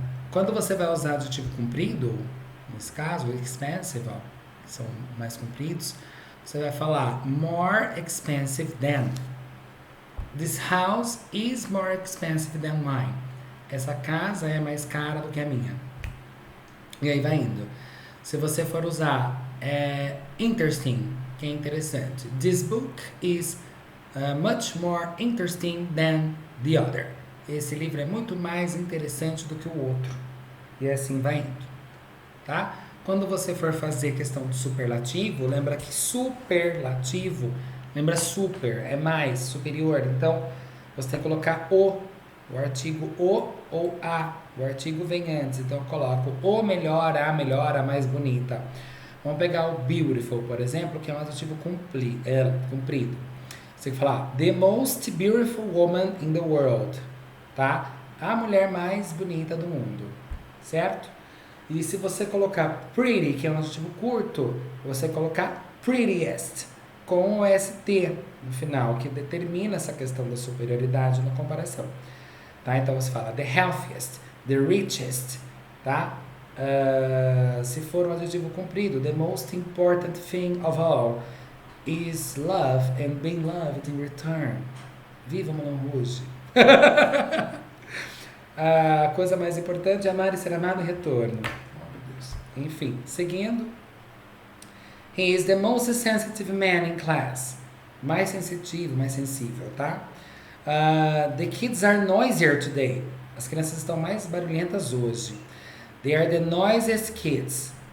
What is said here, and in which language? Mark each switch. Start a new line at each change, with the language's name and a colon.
Portuguese: Quando você vai usar adjetivo comprido, nesse caso, expensive, ó, que são mais compridos, você vai falar
English: more expensive than. This house is more expensive than mine.
Portuguese: Essa casa é mais cara do que a minha. E aí vai indo. Se você for usar interesting, que é interessante.
English: This book is much more interesting than the other.
Portuguese: Esse livro é muito mais interessante do que o outro. E assim vai indo. Tá? Quando você for fazer questão de superlativo, lembra que superlativo, lembra super, é mais, superior. Então, você tem que colocar o artigo o ou a. O artigo vem antes, então eu coloco o melhor, a mais bonita. Vamos pegar o beautiful, por exemplo, que é um adjetivo comprido. Você tem que falar
English: the most beautiful woman in the world, tá?
Portuguese: A mulher mais bonita do mundo, certo? E se você colocar pretty, que é um adjetivo curto, você colocar prettiest, com o ST no final, que determina essa questão da superioridade na comparação. Tá? Então você fala
English: the healthiest, the richest,
Portuguese: tá? Se for um adjetivo comprido,
English: the most important thing of all is love and being loved in return.
Portuguese: Viva Moulin Rouge! A coisa mais importante é amar e ser amado em retorno. Oh, meu Deus. Enfim, seguindo.
English: He is the most sensitive man in class.
Portuguese: Mais sensitivo, mais sensível, tá?
English: The kids are noisier today.
Portuguese: As crianças estão mais barulhentas hoje.
English: They are the noisiest kids.